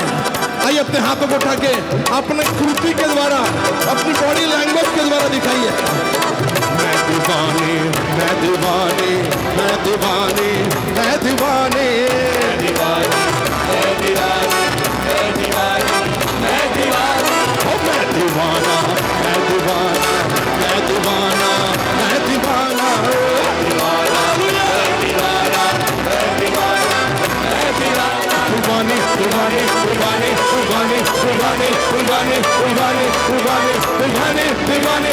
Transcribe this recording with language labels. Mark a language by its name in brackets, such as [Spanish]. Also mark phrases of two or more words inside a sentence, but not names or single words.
[Hindi] आइए अपने हाथों को उठा के अपने कृति के द्वारा, अपनी [English] body language [Hindi] के द्वारा दिखाइए। मैं दीवानी, मैं दीवानी, मैं दीवानी, मैं दीवानी, मैं दीवानी, मैं दीवानी, मैं दीवानी, मैं दीवानी, मैं दीवाना, मैं दीवाना, मैं दीवाना, मैं दीवाना, दीवाना, दीवाना, दीवाना, दीवानी, दीवानी, दीवानी, दीवानी, दीवानी, दीवानी, दीवानी, दीवानी, दीवानी, दीवानी,